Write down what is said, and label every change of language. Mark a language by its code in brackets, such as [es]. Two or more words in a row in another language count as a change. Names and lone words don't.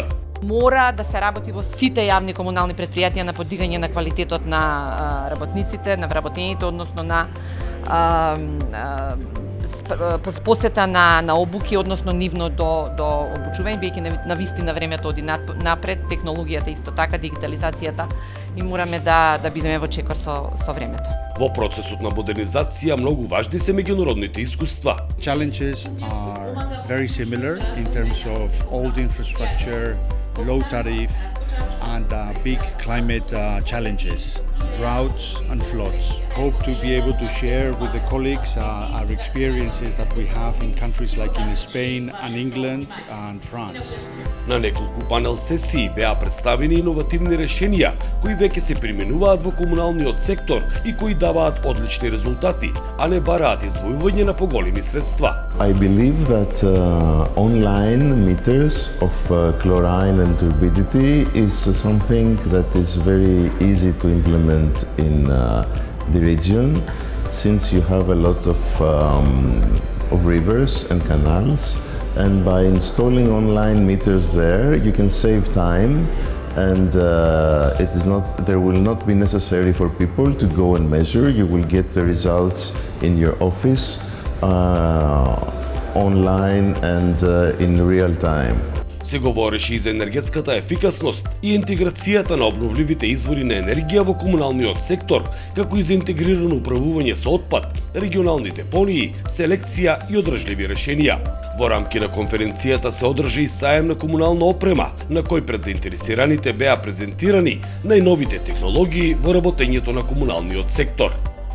[mk] Мора да се работи во сите јавни комунални претпријатија на подигање на квалитетот на работниците, на вработените, односно на посета на обуки, односно нивно до обучување, бидејќи на вистина времето оди напред, технологијата исто така, дигитализацијата, и мораме да бидеме во чекор со времето. Во процесот на модернизација многу важни се меѓународните искуства. [en] Challenges are very similar in terms of old infrastructure, low tariff, and big climate challenges, droughts and floods. Hope to be able to share with the colleagues our experiences that we have in countries like in Spain and England and France. [mk] На неколку панел сесии беа представени иновативни решенија кои веќе се применуваат во комуналниот сектор и кои даваат одлични резултати, а не бараат издвојување на поголеми средства. [en] I believe that online meters of chlorine and turbidity is something that is very easy to implement in the region, since you have a lot of rivers and canals, and by installing online meters there you can save time, and there will not be necessary for people to go and measure. You will get the results in your office online and in real time. [mk] Се говореше и за енергетската ефикасност и интеграцијата на обновливите извори на енергија во комуналниот сектор, како и за интегрирано управување со отпад, регионални депонии, селекција и одржливи решенија. Во рамки на конференцијата се одржа и саем на комунална опрема, на кој пред заинтересираните беа презентирани најновите технологии во работењето на комуналниот сектор.